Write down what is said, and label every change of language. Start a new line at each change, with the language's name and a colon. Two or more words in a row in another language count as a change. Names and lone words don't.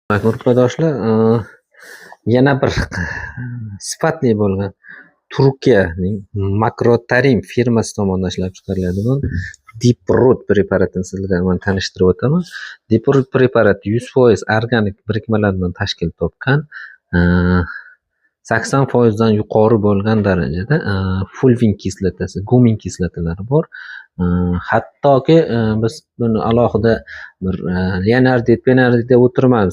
Uzbek: Guruhdoshlar, yana bir sifatli bo'lgan Turkiyaning Makrotarim firmasi tomonidan ishlab chiqariladigan Deep-root preparatini sizlarga man tanishtirib o'taman. Deep-root preparat 100% organik birikmalardan tashkil topgan, 80% dan yuqori bo'lgan darajada fulvin kislotasi, gumin kislotalari bor. Hattoki biz buni alohida bir leonardit, penardit deb o'tirmaymiz.